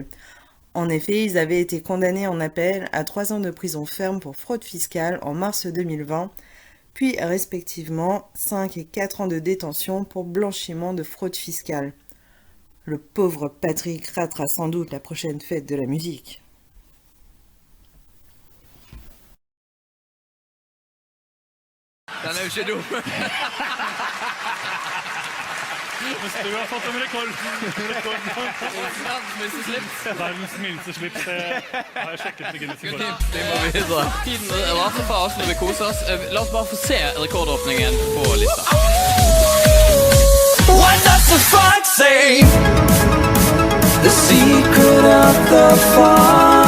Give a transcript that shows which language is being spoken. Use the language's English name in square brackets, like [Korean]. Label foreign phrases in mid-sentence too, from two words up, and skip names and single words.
[French] En effet, ils avaient été condamnés en appel à 3 ans de prison ferme pour fraude fiscale en mars 2020, puis respectivement 5 et 4 ans de détention pour blanchiment de fraude fiscale. Le pauvre Patrick ratera sans doute la prochaine fête de la musique. [Norwegian] Den er jo ikke dum. Men du har fått en rekord. Verdens mildeste slips. Jeg har sjekket det Guinness rekord. Det må vi videre. Tiden raser fra oss når vi koser oss. La oss bare få se rekordåpningen på lista. [English] What does the fox say? The secret of the fox.